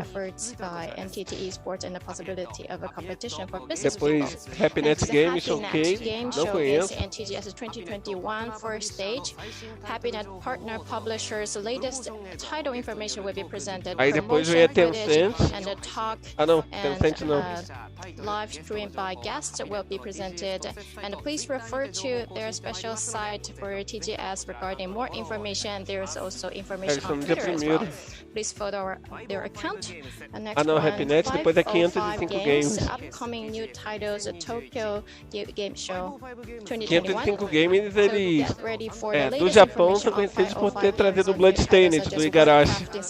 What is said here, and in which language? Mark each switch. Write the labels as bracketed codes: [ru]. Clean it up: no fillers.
[en] efforts by NTT Esports and the possibility of a competition for business people. [pt] Depois, Happiness Game Showcase, não conheço. [en] NTGS 2021 first stage. Happynet partner publishers latest title information will be presented. [pt] Aí depois vem a Tencent. [en] And the talk [pt] Ah não, Tencent não. [en] Live stream by guests will be presented. And please refer to their special site for TGS regarding more information. There is also information on Twitter as well. Please follow their account. [pt] Ah não, Happynet, depois é 505 games. [en] Upcoming new titles, Tokyo Game Show 2021. [pt] 505 games, eles do do Japão são conhecidos por ter trazido o Bloodstained do Igarashi.